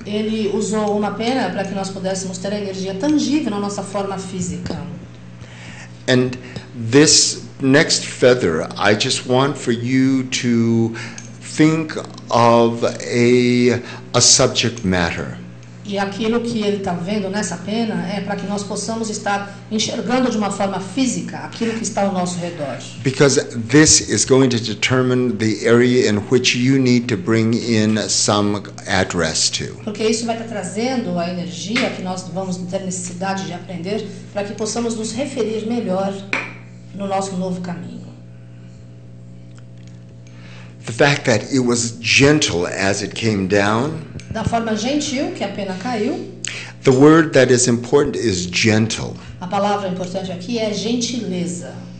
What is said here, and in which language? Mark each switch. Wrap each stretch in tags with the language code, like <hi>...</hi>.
<pt>Ele usou uma pena para que nós pudéssemos ter a energia tangível na nossa forma física.</pt> <en>And this next feather, I just want for you to think of a subject matter.</en> <pt>E aquilo que ele está vendo nessa pena é para que nós possamos estar enxergando de uma forma física aquilo que está ao nosso redor.</pt> <en>Because this is going to determine the area in which you need to bring in some address to.</en> <pt>Porque isso vai estar trazendo a energia que nós vamos ter necessidade de aprender para que possamos nos referir melhor no nosso novo caminho.</pt> <en>The fact that it was gentle as it came down.</en> <pt>Da forma gentil que a pena caiu.</pt> <en>The word that is important is gentle.</en> <pt>A palavra importante aqui é gentileza.</pt>